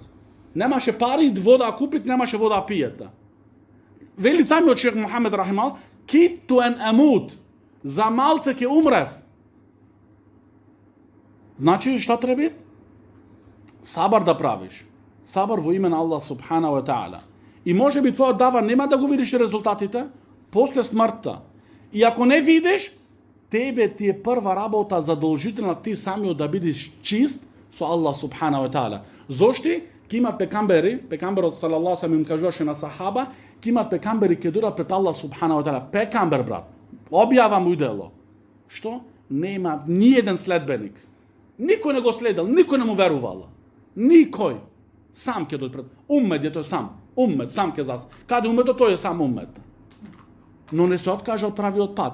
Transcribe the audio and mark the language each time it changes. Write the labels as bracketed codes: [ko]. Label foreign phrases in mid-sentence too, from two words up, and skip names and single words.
[mk] Немаше пари вода да купит, немаше вода да пиете. Вели самиот шех Мухамед рахимахуллах, [ar] كدت أن أموت. [mk] За малце ќе умрев. Значи што треба? Сабар да правиш. Сабар во име на Аллах [ar] سبحانه وتعالى. [mk] И може би твојот дава нема да го видиш резултатите после смртта. И ако не видиш, тебе ти е прва работа задолжителна ти самиот да бидеш чист со Аллах [ar] سبحانه وتعالى. [mk] Зошто? Кимат пекамберот [ar] صلى الله عليه [mk] им кажуваше на сахаба, кимат пекамбери ке дојдат пред Аллах [ar] سبحانه وتعالى. [mk] Пекамбер, брат, објава му дело. Што? Нема ни еден следбеник. Никој не го следел, никој не му верувал. Никој. Сам ќе дојде пред. Уммет е тој сам. Уммет, сам ќе зас. Каде умметот, тој е сам уммет. Но не се откажа од правиот пат.